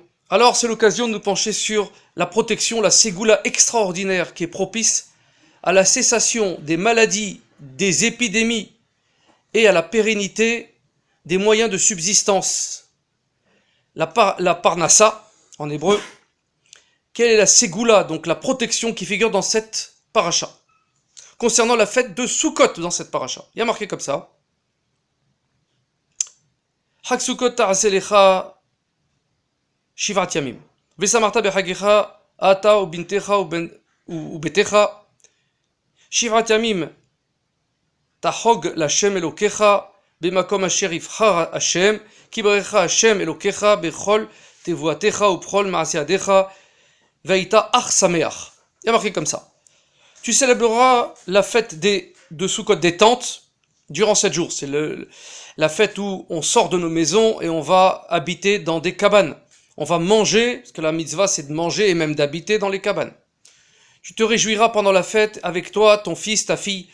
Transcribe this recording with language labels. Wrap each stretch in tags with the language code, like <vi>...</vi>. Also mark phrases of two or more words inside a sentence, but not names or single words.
<fr>Alors, c'est l'occasion de nous pencher sur la protection, la ségoula extraordinaire qui est propice à la cessation des maladies, des épidémies et à la pérennité des moyens de subsistance. La parnassa, en hébreu. Quelle est la ségoula, donc la protection qui figure dans cette paracha? Concernant la fête de Sukkot dans cette paracha. Il y a marqué comme ça.</fr> <he>חג סוכות תעשה לך שבעת ימים. ושמחת בחגך אתה ובנך ובתך. שבעת ימים תחג לה' אלהיך במקום אשר יבחר ה' כי יברכך ה' אלהיך בכל תבואתך ובכל מעשה ידיך והיית אך שמח.</he> <fr>Il y a marqué comme ça. Tu célébreras la fête de Sukkot des tentes durant 7 jours. C'est la fête où on sort de nos maisons et on va habiter dans des cabanes. On va manger, parce que la mitzvah c'est de manger et même d'habiter dans les cabanes. Tu te réjouiras pendant la fête avec toi, ton fils, ta fille.</fr>